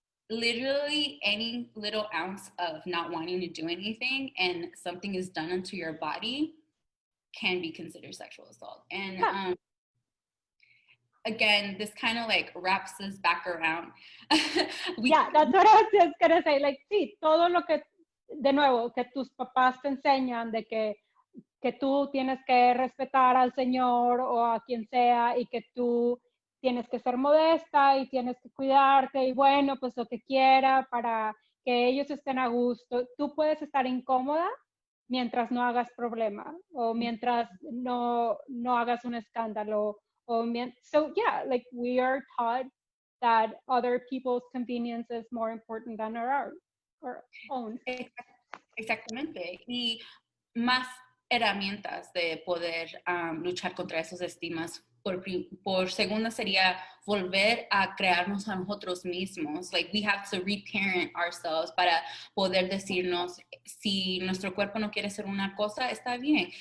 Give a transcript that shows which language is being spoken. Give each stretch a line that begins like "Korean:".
English: Literally any little ounce of not wanting to do anything and something is done unto your body can be considered sexual assault. And again, this kind of like wraps us back around. That's what I was just gonna say.
Spanish: Like, sí, todo lo que, de nuevo, que tus papás te enseñan de que tú tienes que respetar al Señor o a quien sea, y que tú tienes que ser modesta y tienes que cuidarte, y bueno, pues lo que quiera para que ellos estén a gusto. Tú puedes estar incómoda mientras no hagas problema, o mientras no hagas un escándalo.
English: So yeah, like, we are taught that other people's convenience is more important than our own.
Spanish: Exactamente. Y más herramientas de poder luchar contra esos estigmas. Por segunda sería volver a crearnos a nosotros mismos.
English: Like, we have to reparent ourselves
Spanish: para poder decirnos, si nuestro cuerpo no quiere ser una cosa, está bien.